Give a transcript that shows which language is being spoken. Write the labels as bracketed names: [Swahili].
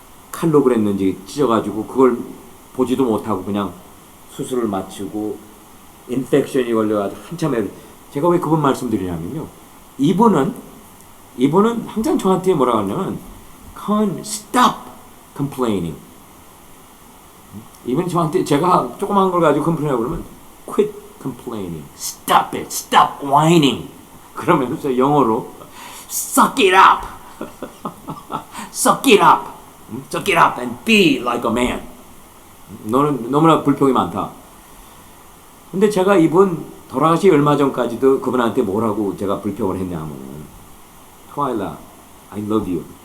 [Korean] 칼로 그랬는지 찢어가지고 그걸 보지도 못하고 그냥 수술을 마치고 인펙션이 걸려가지고 한참에, 제가 왜 그분 말씀드리냐면요, 이분은 항상 저한테 뭐라고 하냐면 [English] stop complaining. [Korean] 이분이 저한테, 제가 조그만 걸 가지고 컴플레인하고 그러면 [English] quit complaining, stop it, stop whining. [Korean] 그러면서 영어로 [English] suck it up, suck it up, suck it up and be like a man. [Korean] 너는 너무나 불평이 많다. 근데 제가 이분 돌아가시 얼마 전까지도 그분한테 뭐라고 제가 불평을 했냐면, 트와일라, [English] I love you.